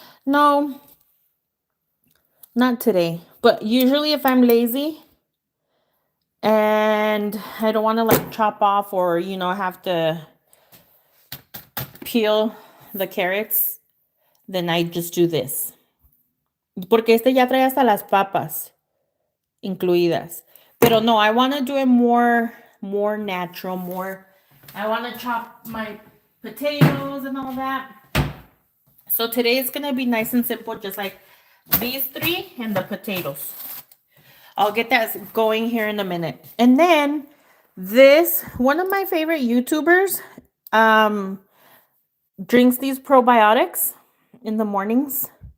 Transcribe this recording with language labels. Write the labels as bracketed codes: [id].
[en] No, not today. But usually if I'm lazy and I don't want to like chop off or, you know, have to peel the carrots, then I just do this. [es] Porque este ya trae hasta las papas incluidas. Pero no, [en] I want to do it more natural, more. I want to chop my potatoes and all that. So today is going to be nice and simple, just like these 3 and the potatoes. I'll get that going here in a minute. And then this, one of my favorite YouTubers drinks these probiotics in the mornings.